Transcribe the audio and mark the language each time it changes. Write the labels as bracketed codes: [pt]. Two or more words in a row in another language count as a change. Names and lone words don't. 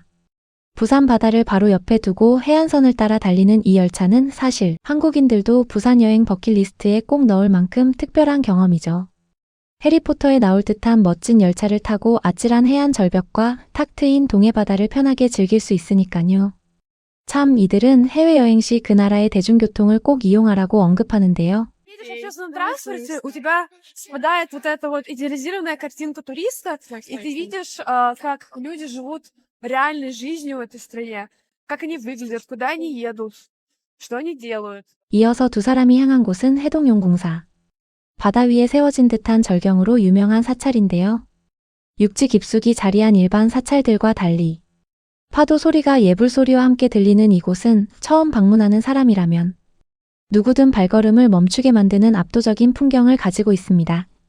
[ko] 부산 바다를 바로 옆에 두고 해안선을 따라 달리는 이 열차는 사실 한국인들도 부산 여행 버킷리스트에 꼭 넣을 만큼 특별한 경험이죠. 해리포터에 나올 듯한 멋진 열차를 타고 아찔한 해안 절벽과 탁 트인 동해 바다를 편하게 즐길 수 있으니까요. 참 이들은 해외여행 시 그 나라의 대중교통을 꼭 и용하라고 언급하는데요. [ru] Едешь в общественном транспорте, у тебя спадает вот эта вот идеализированная картинка туриста, и ты видишь, как люди живут реальной жизнью в этой стране, как они выглядят, куда они едут, что они делают. [ko] 이어서 두 사람이 향한 곳은 해동용궁사. 바다 위에 세워진 듯한 절경으로 유명한 사찰인데요. 육지 깊숙이 자리한 일반 사찰들과 달리 파도 소리가 예불 소리와 함께 들리는 이곳은 처음 방문하는 사람이라면 누구든 발걸음을 멈추게 만드는 압도적인 풍경을 가지고 있습니다.